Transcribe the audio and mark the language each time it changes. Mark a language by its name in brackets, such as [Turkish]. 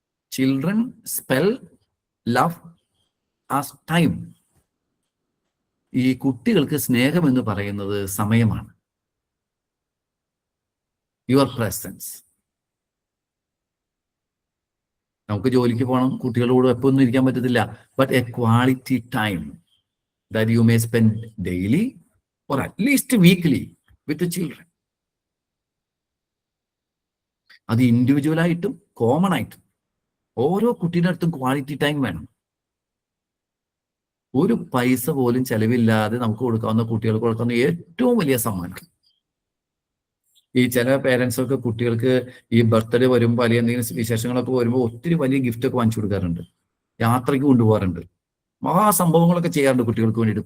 [English] Children spell love as time. [Malayalam] ഈ കുട്ടികൾക്ക് സ്നേഹം എന്ന് പറയുന്നത് സമയമാണ്. [English] Your presence. [Malayalam] നമുക്ക് ജോലിക്ക് പോകണം, കുട്ടികളോട് എപ്പോഴൊന്നും ഇരിക്കാൻ പറ്റത്തില്ല. [English] But a quality time that you may spend daily or at least weekly with the children. [Malayalam] അത് ഇൻഡിവിജ്വൽ ആയിട്ടും കോമൺ ആയിട്ടും ഓരോ കുട്ടിയുടെ അടുത്തും ക്വാളിറ്റി ടൈം വേണം. ഒരു പൈസ പോലും ചെലവില്ലാതെ നമുക്ക് കൊടുക്കാവുന്ന, കുട്ടികൾക്ക് കൊടുക്കാവുന്ന ഏറ്റവും വലിയ സമ്മാനം. ഈ ചില പേരൻസ് ഒക്കെ കുട്ടികൾക്ക് ഈ ബർത്ത്ഡേ വരുമ്പോൾ അല്ലെങ്കിൽ എന്തെങ്കിലും വിശേഷങ്ങളൊക്കെ വരുമ്പോൾ ഒത്തിരി വലിയ ഗിഫ്റ്റ് ഒക്കെ വാങ്ങിച്ചു കൊടുക്കാറുണ്ട്, യാത്രയ്ക്ക് കൊണ്ടുപോകാറുണ്ട്, മഹാസംഭവങ്ങളൊക്കെ ചെയ്യാറുണ്ട് കുട്ടികൾക്ക് വേണ്ടിയിട്ട്.